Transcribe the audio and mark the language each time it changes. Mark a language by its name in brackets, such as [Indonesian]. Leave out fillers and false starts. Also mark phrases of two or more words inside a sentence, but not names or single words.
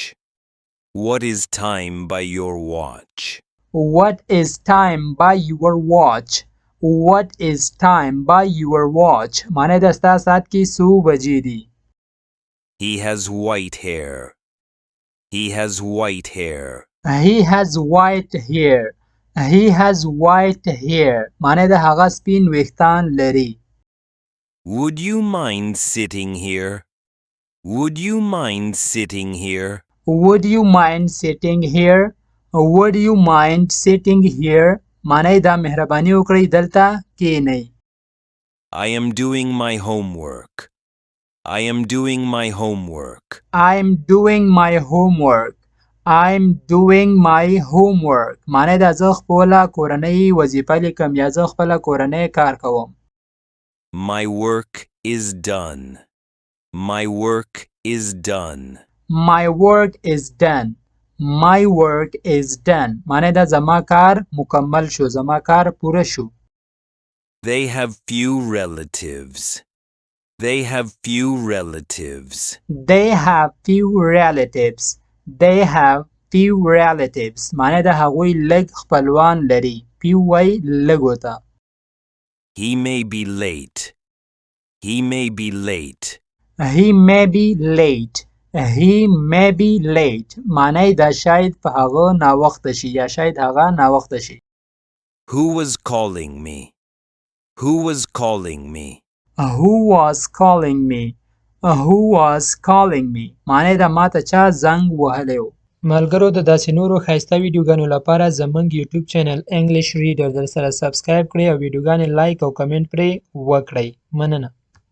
[English] What is time by your watch? What is time by your watch? What is time by your watch? [Pashto] معنی دا ستا ساعت کې څو بجې دي. [English] He has white hair. He has white hair. He has white hair. He has white hair. [Pashto] معنی دا هغه سپین ویښتان لري. [English] Would you mind sitting here? Would you mind sitting here? Would you mind sitting here? Would you mind sitting here? [Pashto] معنی دا مهرباني وکړئ دلته کښېنئ. [English] I am doing my homework. I am doing my homework. I'm doing my homework. I'm doing my homework. [Pashto] معنی دا زه خپله کورنۍ وظیفه لیکم یا زه خپله کورنۍ کار کوم. [English] My work is done. My work is done. My work is done. My work is done. [Pashto] معنی دا زما کار مکمل شو، زما کار پوره شو. [English] They have few relatives. They have few relatives. They have few relatives. They have few relatives. [Pashto] معنی دا هغوی لږ خپلوان لري. few وای لږو ته. [English] He may be late. He may be late. He may be late. He may be late. [Pashto] معنی دا شاید په هغه ناوخته شي یا شاید هغه ناوخته شي. [English] Who was calling me? Who was calling me? Who was calling me? Who was calling me? [Pashto] معنی دا ماته چا زنګ وهلی و. ملګرو د داسې نورو ښایسته ویډیوګانو لپاره زموږ یوټیوب چینل انګلیش ریډر در سره سبسکرایب کړئ او ویډیوګانې لایک او کمنټ پرې وکړئ. مننه.